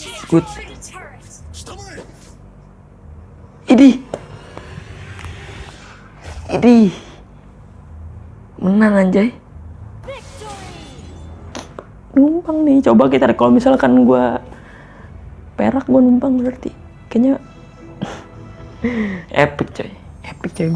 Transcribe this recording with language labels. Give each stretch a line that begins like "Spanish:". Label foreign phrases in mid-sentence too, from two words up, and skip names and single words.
English: Good. Destroyed a turret.
Japanese: 下前へ
Indonesian: Idih. Idih. Menang anjay. Numpang nih. Coba kita kalau misalkan gua perak gua numpang berarti. Kayaknya epic coy. Epic coy.